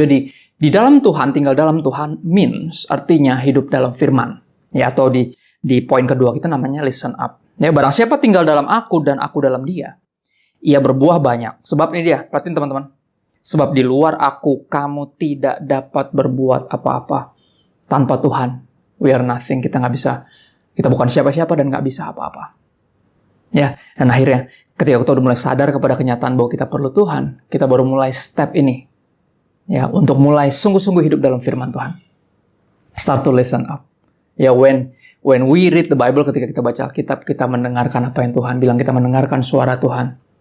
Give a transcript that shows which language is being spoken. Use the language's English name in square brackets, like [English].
[Indonesian] Jadi di dalam Tuhan, tinggal dalam Tuhan means artinya hidup dalam firman. Ya, atau di poin kedua kita namanya listen up. Ya, barang siapa tinggal dalam aku dan aku dalam dia, ia berbuah banyak. Sebab ini dia, perhatiin teman-teman. Sebab di luar aku, kamu tidak dapat berbuat apa-apa. Tanpa Tuhan, [English] we are nothing. [Indonesian] Kita nggak bisa, kita bukan siapa-siapa dan nggak bisa apa-apa. Ya, dan akhirnya ketika kita udah mulai sadar kepada kenyataan bahwa kita perlu Tuhan, kita baru mulai step ini. Ya, untuk mulai sungguh-sungguh hidup dalam firman Tuhan. [English] Start to listen up. [Indonesian] Ya, [English] when we read the Bible, [Indonesian] ketika kita baca Alkitab, kita mendengarkan apa yang Tuhan bilang, kita mendengarkan suara Tuhan.